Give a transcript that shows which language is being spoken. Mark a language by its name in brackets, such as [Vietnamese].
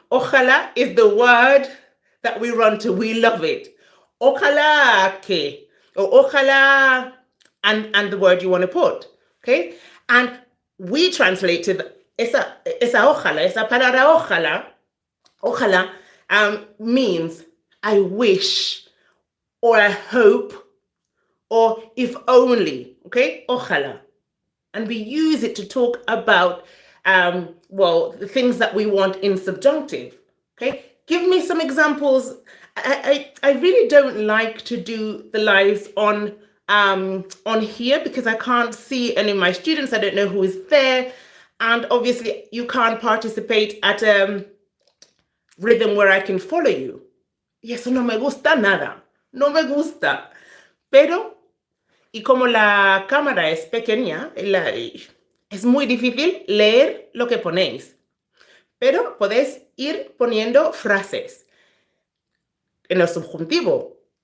[English] Ojalá is the word that we run to. We love it. Ojalá que. Or ojalá and the word you want to put. Okay? And we translate to [Spanish] esa ojalá, esa palabra ojalá, [English] means I wish, or I hope, or if only, okay? Ojalá. And we use it to talk about, the things that we want in subjunctive, okay? Give me some examples. I really don't like to do the lives on here because I can't see any of my students. I don't know who is there. And obviously you can't participate at a rhythm where I can follow you. [Spanish] Y eso no me gusta nada. No me gusta. Pero, y como la cámara es pequeña, es muy difícil leer lo que ponéis. Pero podéis ir poniendo frases en el subjuntivo.